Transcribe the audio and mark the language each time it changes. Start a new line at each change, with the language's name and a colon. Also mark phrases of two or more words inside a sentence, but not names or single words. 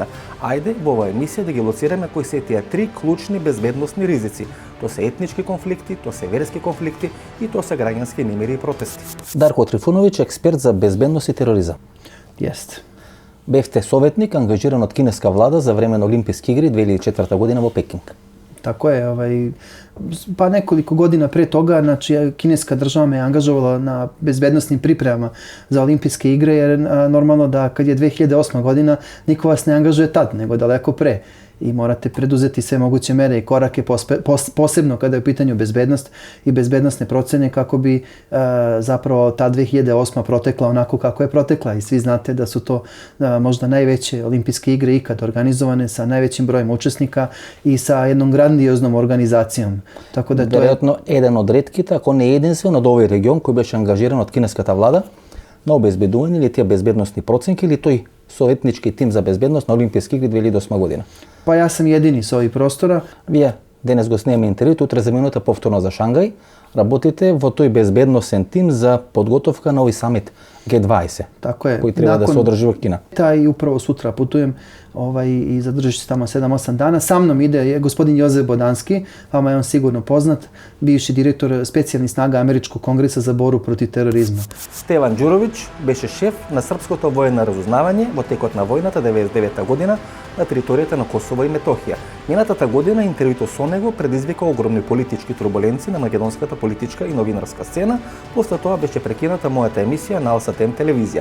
Macedonian: Ајде во оваа емисија да ги лоцираме кои се тие три клучни безбедносни ризици. Тоа се етнички конфликти, тоа се верски конфликти и тоа се граѓански немири и протести. Дарко Трифуновиќ, експерт за безбедност и тероризам. Јесте. Бевте советник ангажиран од кинеска влада за време на Олимписки игри 2004 година во Пекинг.
Serbian: Tako je, pa nekoliko godina pre toga, znači kineska država me angažovala na bezbednosnim pripremama za olimpijske igre, jer normalno da kad je 2008. godina niko vas ne angažuje tad, nego daleko pre. I morate preduzeti sve moguće mere i korake, posebno kada je u pitanju bezbednost i bezbednostne procene, kako bi zapravo ta 2008. protekla onako kako je protekla. I svi znate da su to možda najveće olimpijske igre ikad organizovane sa najvećim brojem učesnika i sa jednom grandioznom organizacijom. Tako da
Macedonian: веројатно еден од ретките, ако не единствен од овој регион кој беше ангажиран од кинеската влада на обезбедување или тие безбедносни проценки или тој советнички тим за безбедност на Олимписки игри 2008 година.
Serbian: Pa ja sam jedini s ovih prostora.
Macedonian: Вие денес го снимаме интервјуто, утре за минута повторно за Шангај. Работите во тој безбедносен тим за подготовка на овој самит G20.
Serbian: Tako je.
Macedonian: Кој треба да се одржи во Кина.
Serbian: I upravo sutra putujem i zadržat ću se tamo 7-8 dana. Sa mnom ide gospodin Jozef Bodanski, vama je on sigurno poznat, bivši direktor specijalnih snaga Američkog kongresa za boru protiv terorizma.
Macedonian: Стеван Ѓуровиќ беше шеф на српското воено разузнавање во текот на војната 99 година на територијата на Косово и Метохија. Минатата година интервјуто со него предизвика огромни политички турбуленции на македонската политичка и новинарска сцена. После тоа беше прекината мојата емисија на Алсатем телевизија.